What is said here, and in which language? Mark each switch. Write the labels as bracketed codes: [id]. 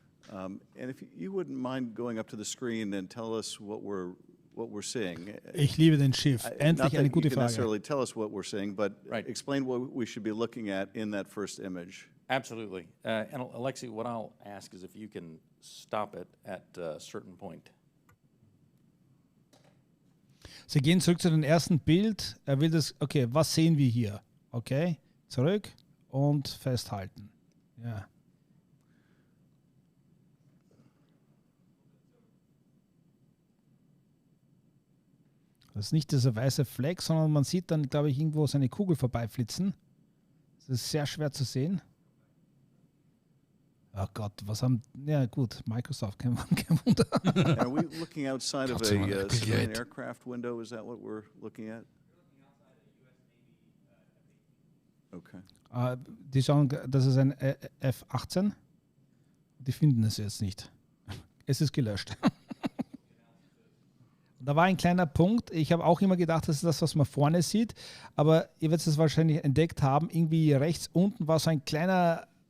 [en] And if you wouldn't mind going up to the screen and tell us what we're seeing. [de] Ich liebe den Schiff. Endlich eine gute [en] Not [de] Frage. [en] necessarily tell us what we're seeing, but Right. explain what we should be looking at in that first image. Absolutely. And Alexi, what I'll ask is if you can stop it at a certain point. [de] Sie gehen zurück zu dem ersten Bild. Er will das, okay, was sehen wir hier? Okay, zurück und festhalten. Ja. Das ist nicht dieser weiße Fleck, sondern man sieht dann, glaube ich, irgendwo seine Kugel vorbeiflitzen. Das ist sehr schwer zu sehen. Oh Gott, was haben... Ja gut, Microsoft, kein Wunder. [en] Are we looking outside of a civilian aircraft window? Is that what we're looking at? Okay. [de] Die schauen, das ist ein F-18. Die finden es jetzt nicht. Es ist gelöscht. Da war ein kleiner Punkt. Ich habe auch immer gedacht, das ist das, was man vorne sieht. Aber ihr werdet es wahrscheinlich entdeckt haben. Irgendwie rechts unten war so ein kleiner...